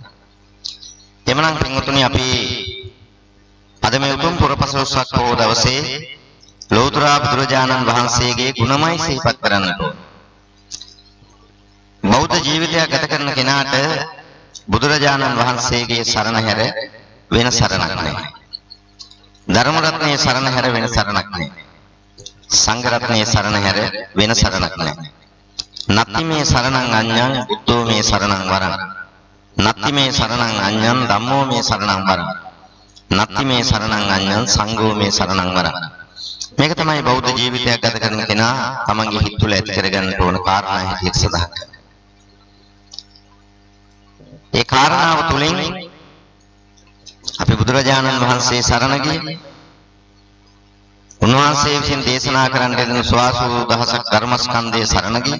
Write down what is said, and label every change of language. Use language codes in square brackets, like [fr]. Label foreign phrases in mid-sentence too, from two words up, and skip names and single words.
[si] එමනම් පින්වතුනි අපි අද මේ උතුම් පුරපසළොස්වක බොහෝ දවසේ ලෞතර බුදුරජාණන් වහන්සේගේ ගුණමයි සිහිපත් කරන්නට ඕන. බෞද්ධ ජීවිතයක් ගත කරන කෙනාට බුදුරජාණන් වහන්සේගේ සරණ හැර වෙන සරණක් නැහැ. ධර්ම රත්නයේ සරණ හැර වෙන සරණක් නැහැ. සංඝ රත්නයේ සරණ හැර වෙන සරණක් නැහැ. [pi] නත්ති මේ සරණං අඤ්ඤං බුද්ධෝ මේ සරණං වරං. නත්ති මේ සරණං අඤ්ඤං ධම්මෝ මේ සරණං වරං. නත්ති මේ සරණං අඤ්ඤං සංඝෝ මේ සරණං වරං. [si] මේක තමයි බෞද්ධ ජීවිතයක් ගත කරන කෙනා තමන්ගේ හිත තුළ ඇති කරගන්න ඕන කාරණා හැටියට සඳහන් කරනවා. ඒ කාරණාව තුළින් අපි බුදුරජාණන් වහන්සේ සරණ ගියේ. උන්වහන්සේ විසින් දේශනා කරන්න දෙන ස්වාසූ දහසක් ධර්මස්කන්ධයේ සරණ ගියේ.